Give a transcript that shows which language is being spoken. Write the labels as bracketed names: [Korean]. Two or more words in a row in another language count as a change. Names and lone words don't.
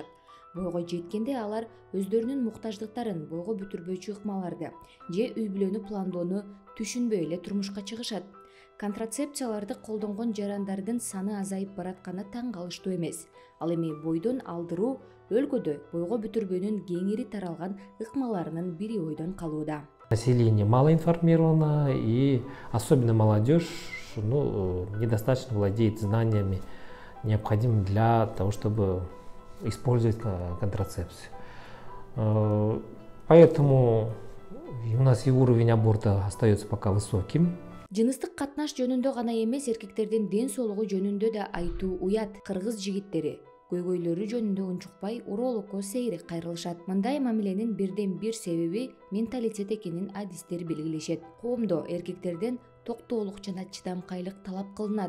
[Kyrgyz] Бойго жеткенде алар өздөрүнүн муктаждыктарын, бойго бүтүрбөчү ыкмаларды же үй бүлөнү пландоону түшүнбөй эле турмушка чыгышат. Контрацепцияларды колдонгон жарандардын саны азайып баратканы таң калыштуу эмес. Ал эми бойдон алдыруу өлкөдө бойго бүтүрбөнүн кеңири таралган ыкмаларынын бири ойдон калууда. [Russian] Население мало информировано, и особенно молодежь недостаточно владеет знаниями, необходимыми для того, чтобы использовать контрацепцию. Поэтому у нас и уровень аборта остается пока высоким. [Kyrgyz] Жыныстык катнаш жөнүндө гана эмес, эркектердин ден соолугу жөнүндө да айтуу уят. Кыргыз жигиттери көйгөйлөрү жөнүндө унчукпай урологко сейрек кайрылышат. Мындай мамиленин бирден бир себеби менталитет экенин адистер белгилешет. Коомдо эркектерден токтоолук жана чыдамкайлык талап кылынат.